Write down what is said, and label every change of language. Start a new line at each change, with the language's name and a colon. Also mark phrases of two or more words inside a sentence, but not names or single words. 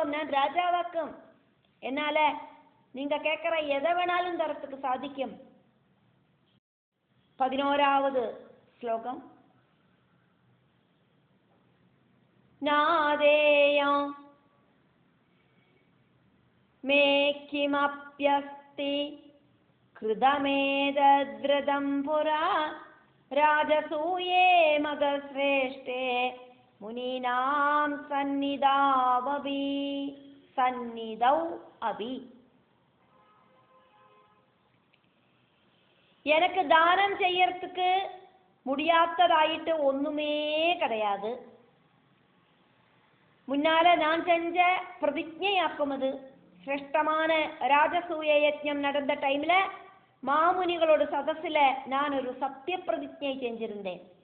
Tamil: நான் ராஜா வாக்கம், என்னால நீங்க கேட்கிற எதை வேணாலும் தரத்துக்கு சாதிக்கும். 11வது ஸ்லோகம்.
Sanskrit: नादेयं मे किमप्यस्ति कृतमेतद्रतं पुरा राजसूये मगश्रेष्ठे मुनीनां सन्निधौ अभि.
Tamil: எனக்கு தானம் செய்யறதுக்கு முடியாததாயிட்டு ஒண்ணுமே கிடையாது. முன்னால நான் செஞ்ச பிரதிஜையாக்கும், அது சிரேஷ்டமான ராஜசூய யஜ்ஞம் நடந்த டைம்ல மாமுனிகளோட சதசில நான் ஒரு சத்திய பிரதிஜை செஞ்சிருந்தேன்.